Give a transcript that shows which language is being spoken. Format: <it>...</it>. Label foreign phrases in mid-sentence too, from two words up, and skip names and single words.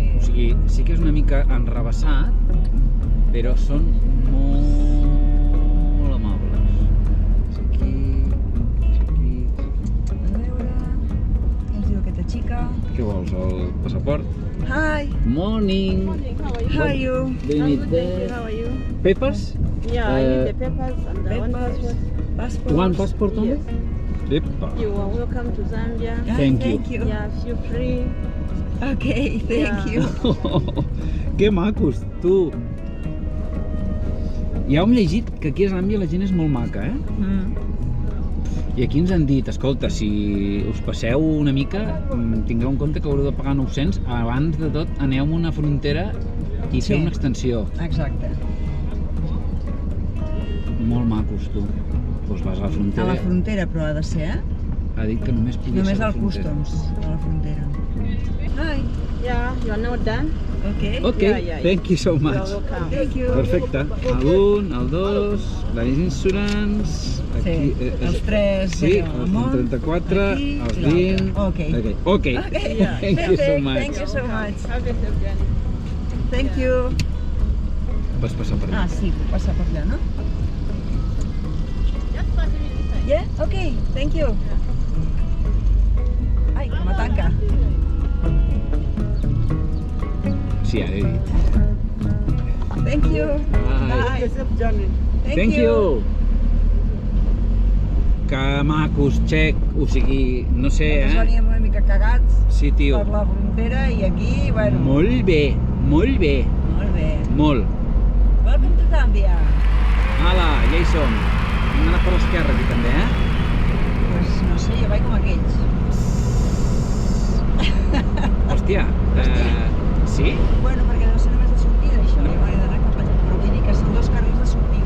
<ca>O sigui, sí que és una mica enrevessat, però són molt amables. És aquí. A veure... Què ens diu aquesta xica? Què vols, el passaport?</ca> <en>Hi. Morning. How are you? Do you need the How are you? papers? Yeah, I need the papers and the one passport. Passport. One passport only? Yes. Epa. You are welcome to Zambia. Thank you. Yeah, feel free. Okay, thank you.</en> <ca>Que macos, tu! Ja hem llegit que aquí a Zàmbia la gent és molt maca, I aquí ens han dit, escolta, si us passeu una mica, tingueu en compte que haureu de pagar 900, abans de tot aneu a una frontera i feu una extensió. Exacte. Molt macos, tu. Doncs vas a la frontera. A la frontera, però ha de ser, Ha dit que només podia ser Només a la al frontera. customs, a la frontera. Hi.</ca> <en>Yeah, you are now done. Okay. Ok, Yeah. thank you so You are much. welcome. Thank you.</en> <ca>Perfecte. El 1, el 2, la insurance, aquí... els 3 Sí, els 34, els 20...</ca> <en>Ok. Ok. Yeah. Thank you so much. Thank you so much. Have a safe journey. Thank you.</en> <ca>Pots passar per allà. Sí, puc passar per allà, no?</ca> <en>Just pass me this side. Yeah? Ok, thank you.</en> <ca>Ai, que me tanca. Sí, ara he dit.</ca> <en>Thank you. Bye. Have a safe journey. Thank you.</en> <ca>que macos, xec, o sigui, no sé, Nosaltres veníem una mica cagats Sí, tio. per la frontera i aquí, bueno... Molt bé, molt bé, Molt bé. molt.</ca> <en>Welcome to Zambia.</en> <ca>Ala, ja hi som. Hem d'anar per l'esquerra aquí també, Pues no sé, jo vaig com aquells. Hòstia, sí? Bueno, perquè no sé només de sortida, això. No. Jo m'he d'anar cap allà. Però vull dir que són 2 carrils de sortida.</ca>